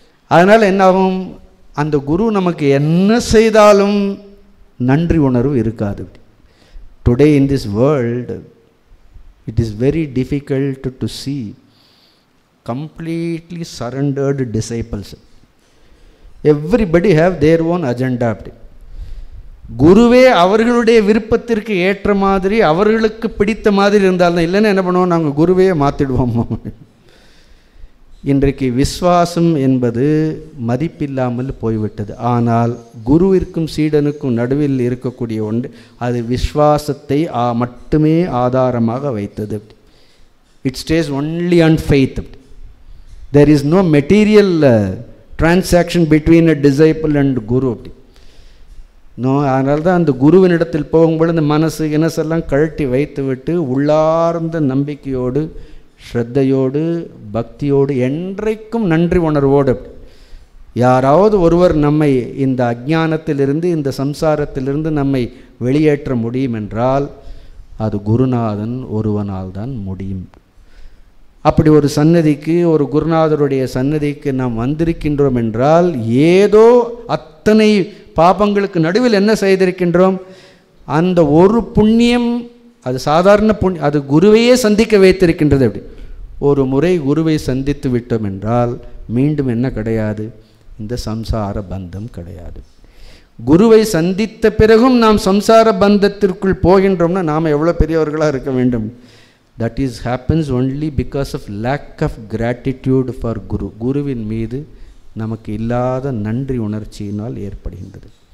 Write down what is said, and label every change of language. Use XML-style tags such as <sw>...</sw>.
<ta>அதனால் என்ன ஆகும், அந்த குரு நமக்கு என்ன செய்தாலும் நன்றி உணர்வு இருக்காது.</ta> <en>Today in this world it is very difficult to see completely surrendered disciples. Everybody have their own agenda.</en> <ta>அப்படி குருவே அவர்களுடைய விருப்பத்திற்கு ஏற்ற மாதிரி அவர்களுக்கு பிடித்த மாதிரி இருந்தால்தான், இல்லைன்னா என்ன பண்ணுவோம், நாங்கள் குருவே மாற்றிடுவோம். இன்றைக்கு விஸ்வாசம் என்பது மதிப்பில்லாமல் போய்விட்டது. ஆனால் குருவிற்கும் சீடனுக்கும் நடுவில் இருக்கக்கூடிய ஒன்று, அது விஸ்வாசத்தை மட்டுமே ஆதாரமாக வைத்தது.</ta> <en>It stays only on faith. There is no material transaction between a disciple and guru.</en> <ta>No, அதனால தான் அந்த குருவினிடத்தில் போகும்போது இந்த மனசெல்லாம் கழட்டி வைத்து விட்டு உள்ளார்ந்த நம்பிக்கையோடு, ஸ்ரத்தையோடு, பக்தியோடு, என்றைக்கும் நன்றி உணர்வோடு. யாராவது ஒருவர் நம்மை இந்த அஞ்ஞானத்திலிருந்து, இந்த சம்சாரத்திலிருந்து நம்மை வெளியேற்ற முடியும் என்றால் அது குருநாதன் ஒருவனால் தான் முடியும். அப்படி ஒரு சன்னதிக்கு, ஒரு குருநாதருடைய சன்னதிக்கு நாம் வந்திருக்கின்றோம் என்றால் ஏதோ அத்தனை பாபங்களுக்கு நடுவில் என்ன செய்திருக்கின்றோம், அந்த ஒரு புண்ணியம், அது சாதாரண புண்ணியம், அது குருவையே சந்திக்க வைத்திருக்கின்றது. அப்படி ஒரு முறை குருவை சந்தித்து விட்டோம் என்றால் மீண்டும் என்ன கிடையாது, இந்த சம்சார பந்தம் கிடையாது. குருவை சந்தித்த பிறகும் நாம் சம்சார பந்தத்திற்குள் போகின்றோம்னா நாம் எவ்வளோ பெரியவர்களாக இருக்க வேண்டும்.</ta> <en>That is happens only because of lack of gratitude for Guru.</en> <ta>குருவின் மீது நமக்கு இல்லாத நன்றி உணர்ச்சியினால் ஏற்படுகின்றது.</ta>